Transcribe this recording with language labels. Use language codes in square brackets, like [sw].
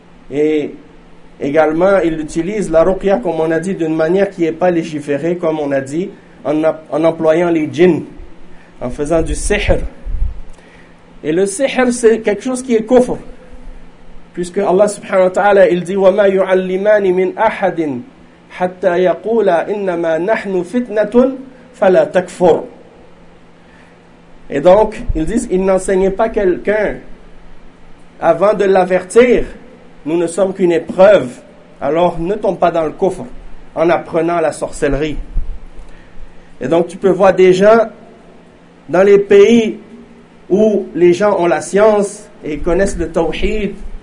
[fr] Et également, ils utilisent la ruqya, comme on a dit, d'une manière qui n'est pas légiférée, comme on a dit, en employant les djinns, en faisant du sihr. Et le sihr, c'est quelque chose qui est kufr. Puisque Allah subhanahu wa ta'ala, il dit [ar] وَمَا يُعَلِّمَانِ مِنْ أَحَدٍ حَتَّى يَقُولَ إِنَّمَا نَحْنُ فِتْنَةٌ فَلَا تَكْفُرُ. [fr] Et donc, ils disent, ils n'enseignaient pas quelqu'un avant de l'avertir. Nous ne sommes qu'une épreuve. Alors, ne tombe pas dans le kufr en apprenant la sorcellerie. Et donc, tu peux voir des gens dans les pays où les gens ont la science et connaissent le tawhid.